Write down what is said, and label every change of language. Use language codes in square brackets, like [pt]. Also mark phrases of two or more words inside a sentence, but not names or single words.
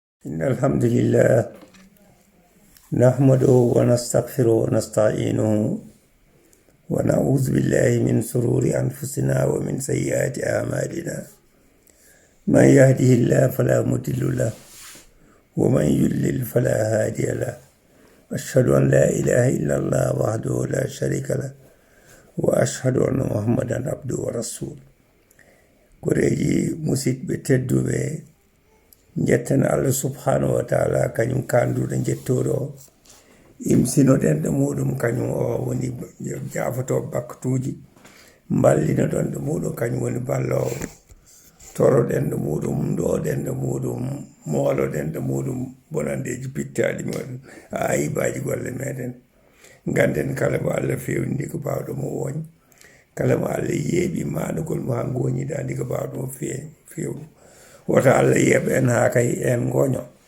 [ar] إن الحمد لله نحمده ونستغفره ونستعينه ونعوذ بالله من شرور أنفسنا ومن سيئات أعمالنا من يهده الله فلا مضل له ومن يضلل فلا هادي له أشهد أن لا إله إلا الله وحده لا شريك له وأشهد أن محمدا عبده ورسوله [ff] koreji musidɓe tedduɓe jetten [ar] الله سبحانه وتعالى [ff] kañum kanduɗo jettoɗo imsinoɗen ɗo muɗum kañum o woni jafoto bakkatuji ballinoɗon ɗo muɗum kañum woni ballowo toroɗen ɗo muɗum ndoɗen ɗo muɗum moloɗen ɗo muɗum bonandeji pittaɗi muɗum ayibaji golle meɗen ganden kala mo Allah fewndi ko bawɗo mo woñ kala mo Allah yeeɓi manugol mo ha goñiɗa ko bawɗo mo fewnu woto Allah yeeɓa en ha kay en goño